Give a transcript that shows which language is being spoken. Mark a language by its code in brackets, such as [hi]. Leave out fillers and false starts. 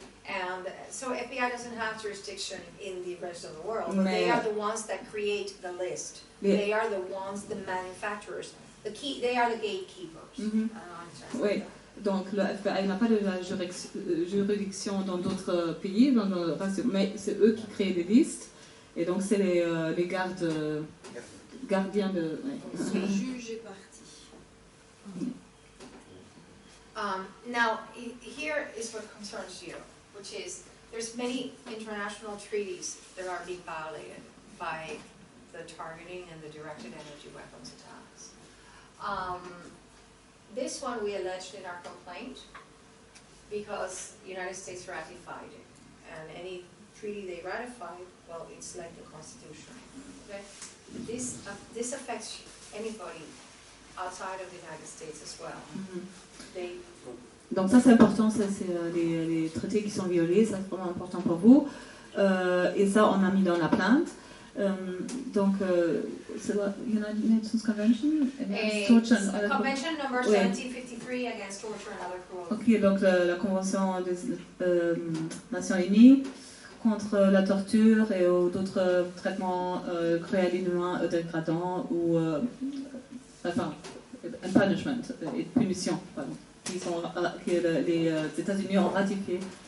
[en] And so FBI doesn't have jurisdiction in the rest of the world, but they are the ones that create the list. They are the ones, the manufacturers. They are the gatekeepers. [fr] Oui, donc le FBI n'a pas de la juridiction dans d'autres pays, mais c'est eux qui créent les listes, et donc c'est les gardiens de... Le juge est parti. [en] Now, here is what concerns you, which is there's many international treaties that are being violated by the targeting and the directed energy weapons attacks. This one we alleged in our complaint because the United States ratified it, and any treaty they ratified, well, it's like the Constitution. Okay? This affects anybody outside of the United States as well. [fr] Donc ça c'est important, ça c'est les traités qui sont violés, ça c'est vraiment important pour vous. Et ça on a mis dans la plainte. Donc c'est la [en] United Nations Convention against torture and other Convention number 1753 against torture and other cruelty. [fr] Ok, donc la Convention des Nations Unies contre la torture et d'autres traitements cruels, inhumains, dégradants ou enfin punishment et punition, pardon, que les États-Unis ont ratifié.